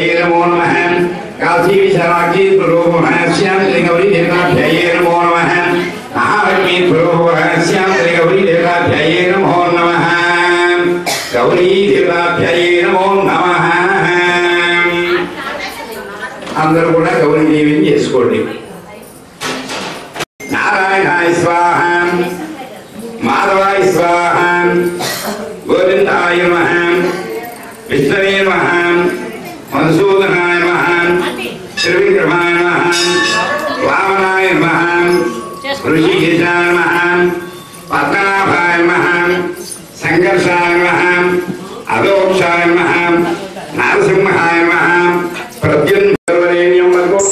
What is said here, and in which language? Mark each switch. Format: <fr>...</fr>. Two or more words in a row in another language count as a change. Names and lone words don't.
<sa>नमो नमः काशी विशालाक्षी स्वरूप गौरी देवताभ्यै नमो नमः महालक्ष्मी स्वरूप गौरी देवताभ्यै नमो नमः गौरी देवताभ्यै नमो नमः</sa> <te>అందరూ కూడా గౌరీ దేవిని చేసుకోండి</te> <sa>नारायणाय स्वाह माधवाय स्वाह गोविन्दाय नमः विष्णवे नमः मधुसूदनाय नमः त्रिविक्रमाय नमः वामनाय नमः ऋषिकेशाय नमः पद्मनाभाय नमः संघर्षाय नमः अदोक्षाय नमः नरसिंहाय नमः प्रद्युम्नं</sa>